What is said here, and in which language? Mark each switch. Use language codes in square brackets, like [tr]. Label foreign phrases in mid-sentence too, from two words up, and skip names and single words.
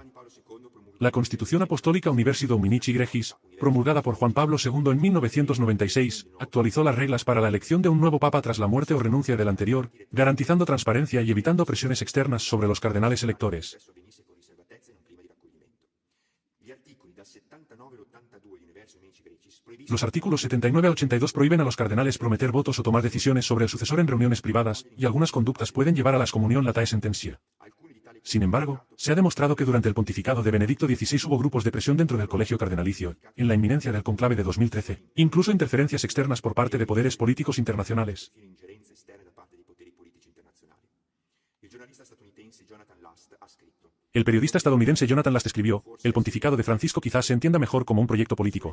[es] La Constitución Apostólica Universi Dominici Gregis, promulgada por Juan Pablo II en 1996, actualizó las reglas para la elección de un nuevo papa tras la muerte o renuncia del anterior, garantizando transparencia y evitando presiones externas sobre los cardenales electores. Los artículos 79 a 82 prohíben a los cardenales prometer votos o tomar decisiones sobre el sucesor en reuniones privadas, y algunas conductas pueden llevar a la excomunión [la] latae sententia. [es] Sin embargo, se ha demostrado que durante el pontificado de Benedicto XVI hubo grupos de presión dentro del colegio cardenalicio, en la inminencia del conclave de 2013, incluso interferencias externas por parte de poderes políticos internacionales. El periodista estadounidense Jonathan Last escribió, el pontificado de Francisco quizás se entienda mejor como un proyecto político.